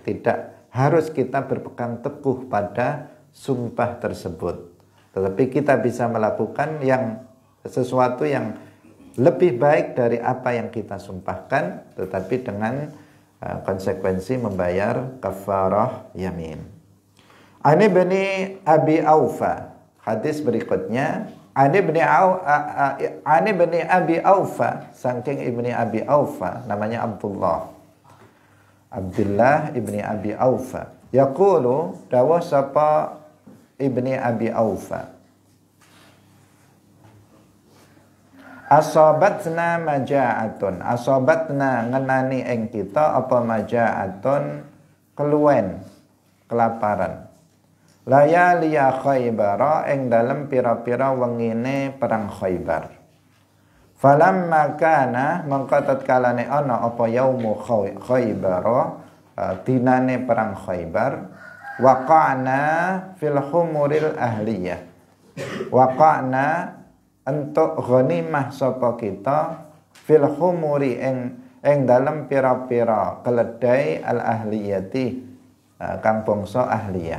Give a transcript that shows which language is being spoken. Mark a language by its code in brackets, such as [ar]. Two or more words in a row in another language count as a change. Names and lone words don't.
[id] Tidak harus kita berpegang teguh pada sumpah tersebut, tetapi kita bisa melakukan sesuatu yang lebih baik dari apa yang kita sumpahkan, tetapi dengan konsekuensi membayar [ar] كفارة يمين. [id] Ani bani Abi Aufa, hadis berikutnya. [jv] Ani bani Abi Aufa, saking ibni Abi Aufa, namanya Abdullah ibni Abi Aufa. [ar] Yaqulu, [jv] dawuh sapa ibni Abi Aufa, [ar] أصابتنا مجاعة, [jv] asobatna ngenani ing kita apa maja'atun, keluwen, kelaparan, [ar] ليالي خيبر, [jv] ing dalem pira-pira wengine perang Khaybar. [ar] فلما كان, [jv] mengko tatkalane ana apa [ar] يوم خيبر, [jv] dinane perang Khaybar, [ar] وقعنا في الحمر الأهلية, [jv] waqa'na untuk ghanimah sapa kita [ar] في الحمر [jv] ing dalem pira-pira keledai [ar] الأهلية, [jv] kang bangsa ahliyah.